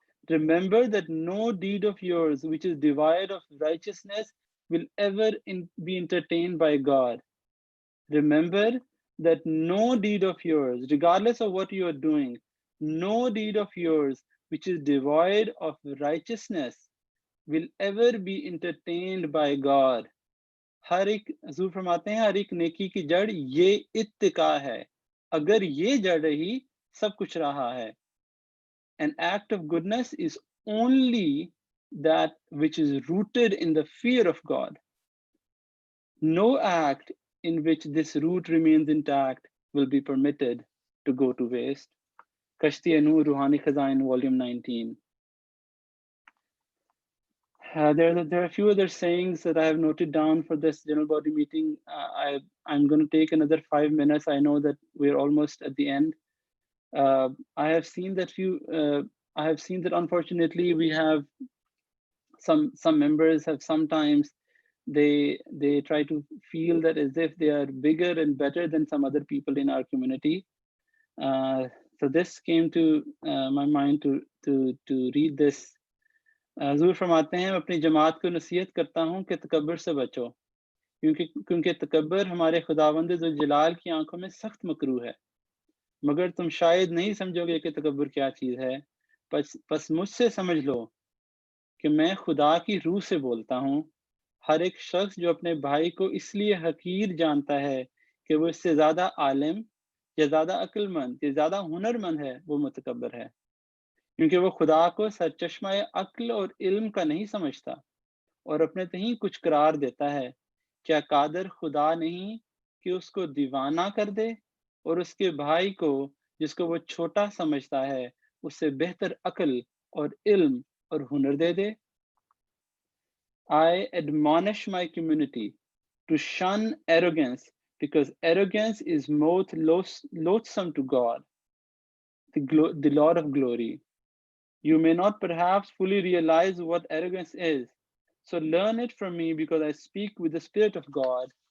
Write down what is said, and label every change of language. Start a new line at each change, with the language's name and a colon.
English: Remember that no deed of yours which is devoid of righteousness will ever be entertained by God. Remember that no deed of yours, regardless of what you are doing, no deed of yours which is devoid of righteousness will ever be entertained by God.
Hindi: हर एक हजूर फरमाते हैं, हर एक नेकी की जड़ ये इत्तिका है. अगर ये जड़ रही, सब कुछ रहा है.
English: An act of goodness is only that which is rooted in the fear of God. No act in which this root remains intact will be permitted to go to waste. Kashti-e-Noor Ruhani Khazain, Volume 19. There are a few other sayings that I have noted down for this general body meeting. I'm going to take another 5 minutes. I know that we're almost at the end. I have seen that unfortunately we have some members have sometimes they try to feel that as if they are bigger and better than some other people in our community. So this came to my mind to read this.
Hindi: हजूर फरमाते हैं, मैं अपनी जमात को नसीहत करता हूँ कि तकब्बर से बचो, क्योंकि तकब्बर हमारे खुदावंद ज़ुल जलाल की आंखों में सख्त मकरूह है. मगर तुम शायद नहीं समझोगे कि तकब्बर क्या चीज़ है. बस मुझसे समझ लो कि मैं खुदा की रूह से बोलता हूँ. हर एक शख्स जो अपने भाई को इसलिए हकीर जानता है कि वो इससे ज़्यादा आलिम या ज़्यादा अक्लमंद या ज़्यादा हुनरमंद है, वो मुतकब्बर है, क्योंकि वो खुदा को सरचश्मा अक्ल और इल्म का नहीं समझता और अपने तहीं कुछ करार देता है. क्या कादर खुदा नहीं कि उसको दीवाना कर दे और उसके भाई को, जिसको वो छोटा समझता है, उससे बेहतर अक्ल और इल्म और हुनर दे दे.
English: I admonish my community to shun arrogance, because arrogance is most loathsome to God, the Lord of glory. You may not perhaps fully realize what arrogance is, so learn it from me, because I speak with the Spirit of God.